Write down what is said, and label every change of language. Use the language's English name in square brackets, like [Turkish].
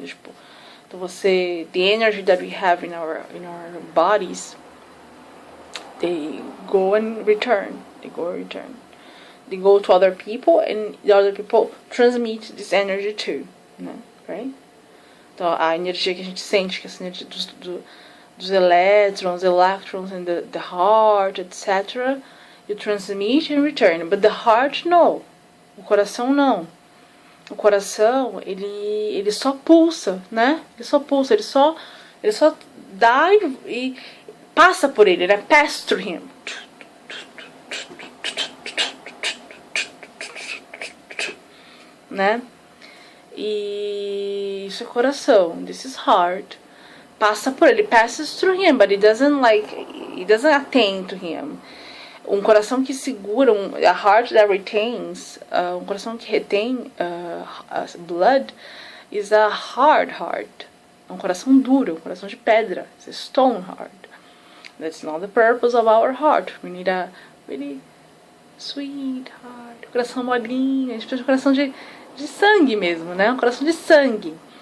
[Portuguese] Tipo, então você, [English] the energy that we have in our bodies, they go and return. They go to other people, and the other people transmit this energy too, né? Right? [Portuguese] Então, a energia que a gente sente, que é essa energia dos electrons [English] in the heart, etc. You transmit and return. But the heart, no. [Portuguese] O coração, não. O coração, ele só pulsa, né? Ele só pulsa, ele só dá e passa por ele, né? [English] Pass through him. [Portuguese] Né? E isso é coração. [English] This is heart. [Portuguese] Passa por ele, [English] passes through him, but it doesn't attend to him. [Portuguese] Um coração que segura, [English] a heart that retains, [Portuguese] um coração que retém [English] blood, is a hard heart. [Portuguese] É um coração duro, um coração de pedra. [English] It's a stone heart. That's not the purpose of our heart. We need a really sweet heart. [Portuguese] Coração molinho, a gente precisa de um coração de sangue mesmo, né? Um coração de sangue.